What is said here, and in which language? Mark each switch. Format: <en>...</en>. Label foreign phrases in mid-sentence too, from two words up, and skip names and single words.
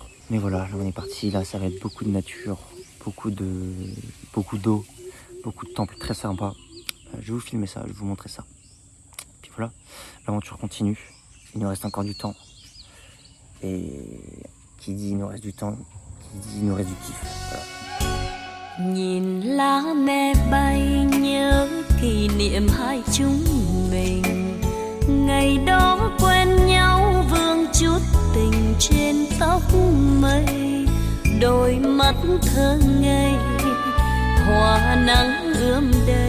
<fr>Mais voilà, là on est parti. Là, ça va être beaucoup de nature, beaucoup d'eau, beaucoup de temples très sympas. Je vais vous filmer ça, je vais vous montrer ça. Puis voilà, l'aventure continue. Il nous reste encore du temps. Et qui dit il nous reste du temps, qui dit il nous reste du kiff. Voilà.</fr> <vi>Nhìn lá me bay nhớ kỷ niệm hai chúng mình. Ngày đó quen nhau vương chút tình trên tóc mây. Đôi mắt thơ ngây, hoa nắng ươm đầy.</vi>